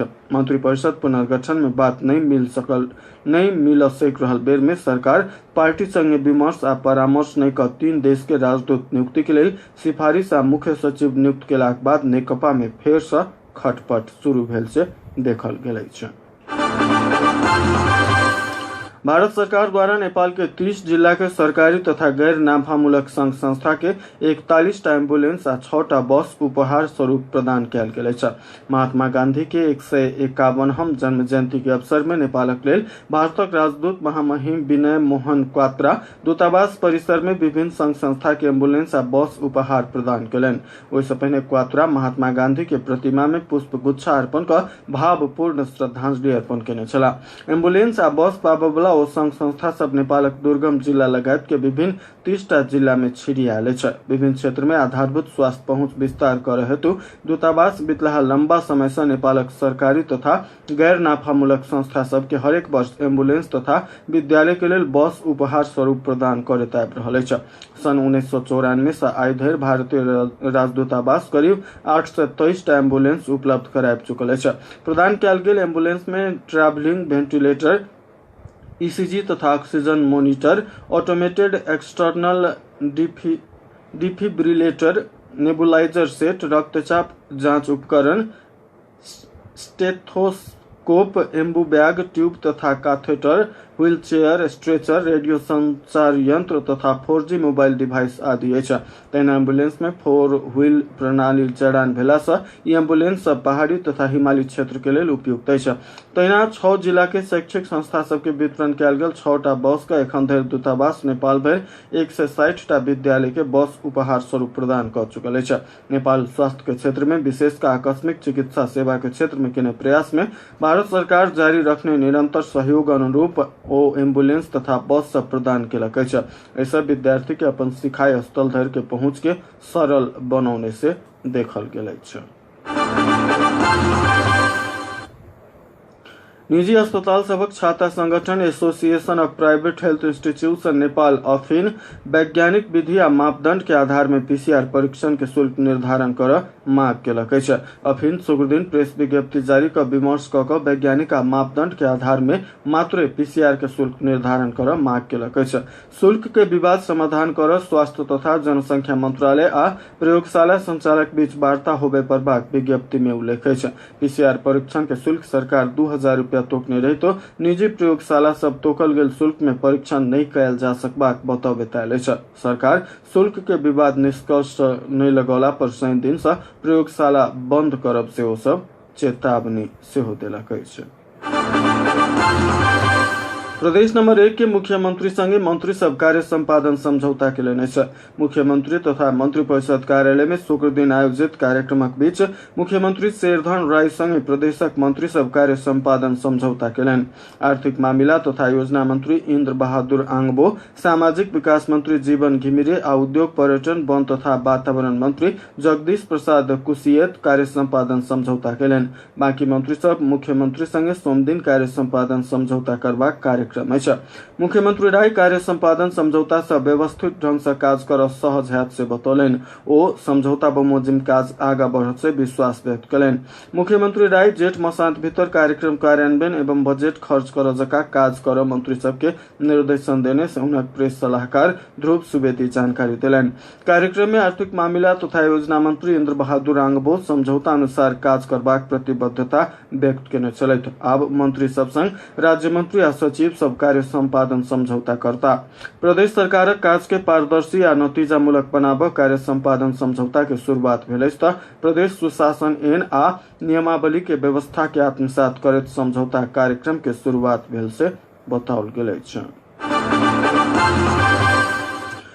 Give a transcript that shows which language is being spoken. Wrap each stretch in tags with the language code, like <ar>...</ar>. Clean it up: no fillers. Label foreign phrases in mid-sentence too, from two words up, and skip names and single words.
<mai>मंत्री परिषद पुनर्गठन में बात नहीं मिल सक रहल बेर में सरकार पार्टी संगे विमर्श आ परामर्श नहीं कर 3 देश के राजदूत नियुक्ति के लिए सिफारिश आ मुख्य सचिव नियुक्त केलाक बाद नेकपा में फेर से खटपट शुरू भेल से देखल गेल छै। भारत सरकार द्वारा नेपाल के 30 जिला के सरकारी तथा गैर नाफामूलक संघ संस्था के 41 एम्बुलेंस आ 6 बस उपहार स्वरूप प्रदान कयल गेल अछि। महात्मा गांधी के 151हम जन्म जयंती के अवसर में नेपालक लेल भारतक राजदूत महामहिम विनय मोहन क्वात्रा दूतावास परिसर में विभिन्न संघ संस्था के एम्बुलेंस आ बस उपहार प्रदान कयलनि। ओहिसँ पहिने क्वात्रा महात्मा गांधी के प्रतिमा में पुष्प गुच्छा अर्पण कर भावपूर्ण श्रद्धांजलि अर्पण केने छलाह। एम्बुलेंस आ बस पाबय ओ संघ संस्था सब नेपालक दुर्गम जिला लगायत के विभिन्न 30टा जिला में छिड़ियाल छै। विभिन्न क्षेत्र में आधारभूत स्वास्थ्य पहुंच विस्तार करे हेतु दूतावास बितलाहा लंबा समय से नेपालक सरकारी तथा गैर नाफामूलक संस्था सब के हरेक वर्ष एम्बुलेंस तथा विद्यालय के लेल बस उपहार स्वरूप प्रदान करैत आबि रहल छै। सन 1994 से आइ धरि भारतीय राजदूतावास करीब 823 एम्बुलेंस उपलब्ध कराबि चुकल छै। प्रदान कयल गेल एम्बुलेंस में</mai> <en>travelling ventilator,</en> <mai>ईसीजी तथा</mai> <en>oxygen monitor, automated external defibrillator, nebulizer set,</en> <mai>रक्तचाप जांच उपकरण, स्टेथोस्कोप,</mai> <en>Ambu bag,</en> <mai>ट्यूब तथा कैथेटर, व्हीलचेयर, स्ट्रेचर, रेडियो संचार यंत्र तथा</mai> <en>4G mobile device</en> <mai>आदि अछि। तहिना एम्बुलेंस में 4 व्हील प्रणाली जड़ान भेला से ई एम्बुलेंस पहाड़ी तथा हिमालयी क्षेत्र के लेल उपयुक्त अछि। तहिना 6 जिला के शैक्षिक संस्था सब के वितरण कयल गेल 6टा बस का एखन धरि दूतावास नेपाल भरि 160टा विद्यालय के बस उपहार स्वरूप प्रदान कर चुकल अछि। नेपाल स्वास्थ्य के क्षेत्र में विशेषकर आकस्मिक चिकित्सा सेवा के क्षेत्र में केने प्रयास में भारत सरकार जारी रखने निरंतर सहयोग अनुरूप ओ एम्बुलेंस तथा बस सब प्रदान केलक अछि। ऐसा विद्यार्थी के अपन सिखाई स्थल धरि के पहुंच के सरल बनौने से देखल गेल अछि। निजी अस्पताल सबक छाता संगठन एसोसिएशन ऑफ प्राइवेट हेल्थ इंस्टीट्यूशन नेपाल अफिन वैज्ञानिक विधि आ मापदंड के आधार में पीसीआर परीक्षण के शुल्क निर्धारण कर मांग केलक अछि। अफिन शुक्रदिन प्रेस विज्ञप्ति जारी कर विमर्श क वैज्ञानिक आ मापदंड के आधार में मात्र पीसीआर के शुल्क निर्धारण कर मांग केलक अछि। शुल्क के विवाद समाधान कर स्वास्थ्य तथा जनसंख्या मंत्रालय आ प्रयोगशाला संचालक बीच वार्ता होबे पर बाद विज्ञप्ति में उल्लेख अछि। पीसीआर परीक्षण के शुल्क सरकार 2000 रुपया तोकने रही तो निजी प्रयोगशाला सब तोकल गेल शुल्क में परीक्षण नहीं कयल जा सकबाक बताओल अछि। सरकार शुल्क के विवाद निष्कर्ष नहीं लगौला पर शनि दिन से प्रयोगशाला बंद करब से ओ सब चेतावनी सेहो देलक अछि। प्रदेश नंबर 1 के मुख्यमंत्री संगे मंत्री सब कार्य संपादन समझौता के लेने छै। मुख्यमंत्री तथा मंत्री परिषद कार्यालय में शुक्र दिन आयोजित कार्यक्रमक बीच मुख्यमंत्री शेरधन राय संगे प्रदेशक मंत्री सब कार्य संपादन समझौता केलनि। आर्थिक मामिला तथा योजना मंत्री इंद्र बहादुर आंगबो, सामाजिक विकास मंत्री जीवन घिमिरे आ उद्योग पर्यटन वन तथा वातावरण मंत्री जगदीश प्रसाद कुशियत कार्य संपादन समझौता केलनि। बाकी मंत्री सब मुख्यमंत्री संगे सोमदिन कार्य संपादन समझौता करबाक कार्यक्रम अछि। मुख्यमंत्री राय कार्य संपादन समझौता से व्यवस्थित ढंग से काज कर सहज हैत से बतौलनि। ओ समझौता बमोजिम काज आगा बढ़त से विश्वास व्यक्त कयलनि। मुख्यमंत्री राय जेठ मसांत भीतर कार्यक्रम कार्यान्वयन एवं बजट खर्च कर जका काज कर मंत्री सबके निर्देशन देने से हुनक प्रेस सलाहकार ध्रुव सुवेदी जानकारी देलनि। कार्यक्रम में आर्थिक मामिला तथा योजना मंत्री इंद्र बहादुर आंगबो समझौता अनुसार काज करबाक प्रतिबद्धता व्यक्त केने छलथि। आब मंत्री सब संग राज्य मंत्री आ सचिव सब कार्य संपादन समझौता करता। प्रदेश सरकार काज के पारदर्शी आ नतीजामूलक बनाबऽ कार्य संपादन समझौता के शुरुआत भेल अछि तऽ प्रदेश सुशासन एन आ नियमावली के व्यवस्था के आत्मसात करैत समझौता कार्यक्रम के शुरुआत भेल से बताओल गेल अछि।</mai>